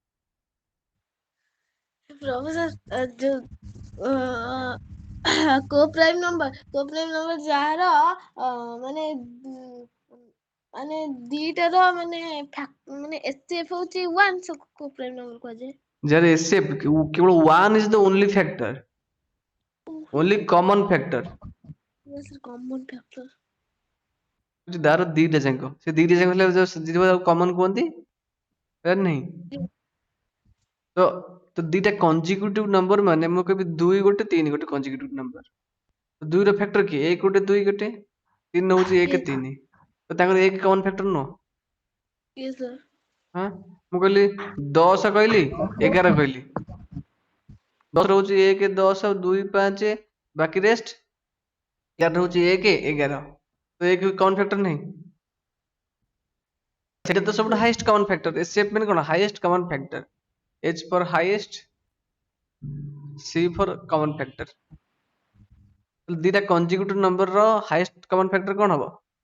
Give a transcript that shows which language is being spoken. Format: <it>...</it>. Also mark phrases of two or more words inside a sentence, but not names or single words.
<or>professor ଯୋଉ</or> <en>co prime number</en> <or>ଯାହାର ମାନେ ମାନେ ଦିଟାର ମାନେ HCF ହଉଛି 1 so</or> <en>co prime number</en> <or>କୁହାଯାଏ ଯାହାର HCF କେବଳ</or> <en>1 is the only factor only common factor yes sir common factor</en> <or>ତାର ଦିଟା ଯାକ ସେ ଦିଟା ଯାକ ହେଲେ କମନ କୁହନ୍ତି ନାହିଁ ତ ତ ଦିଟା</or> <en>consecutive number</en> <or>ମାନେ ମୁଁ କହିବି 2 ଗୋଟେ 3 ଗୋଟେ</or> <en>consecutive number</en> <or>ତ 2 ର ଫ୍ୟାକ୍ଟର କିଏ 1 ଗୋଟେ 2 ଗୋଟେ 3 ହଉଛି 1</or> <en>yes</en> <or>3 ତ ତାଙ୍କର 1</or> <en>common factor</en> <or>ନୁହଁ</or> <en>yes sir</en> <or>हाँ ମୁଁ କହିଲି 10 କହିଲି 11 କହିଲି 10 ରହୁଛି 1 10 2 5 ବାକି ରେଷ୍ଟ 11 ରହୁଛି 1 11 ତ 1</or> <en>common factor</en> <or>ନାହିଁ ସେଟା ତ ସବୁଠୁ</or> <en>highest common factor</en> <or>ଏସଏଫ ମାନେ କଣ</or> <en>highest common factor H for highest C for common factor</en> <or>ଦିଟା</or> <en>consecutive number</en> <or>ର</or> <en>highest common factor</en> <or>କଣ ହବ</or>